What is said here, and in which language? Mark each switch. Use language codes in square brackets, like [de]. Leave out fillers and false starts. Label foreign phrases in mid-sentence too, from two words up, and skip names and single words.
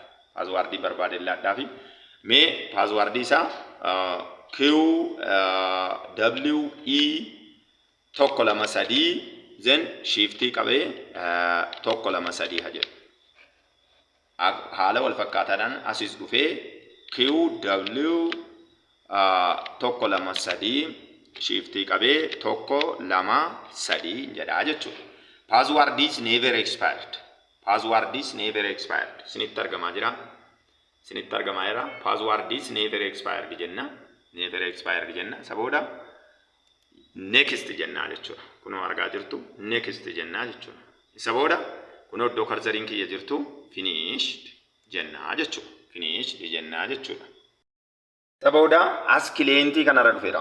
[om] Passwordii barbaadeen laadhaafi mee passwordii isaa QWE tokko lama sadii zen shiftii qabee tokko lama sadii haa jedhu. Haala wal fakkaataadhaan asis dhufee QW tokko lama sadii shiftii qabee tokko lama sadii jedhaa jechuudha. [en] Password is never expired. Password is never expired. [om] Sinitti argamaa jira. Sinitti argamaa jira. [en] Password is never expired jenna. Never expired jenna. [om] Sabooda next jenna jechuudha. Kunoo argaa jirtu next jenna jechuudha. Sabooda kunoo iddoo karsariin kiyya jirtu finished jenna jechuudha. Finished jenna jechuudha. Sabooda as clientii kanarra dhufeera.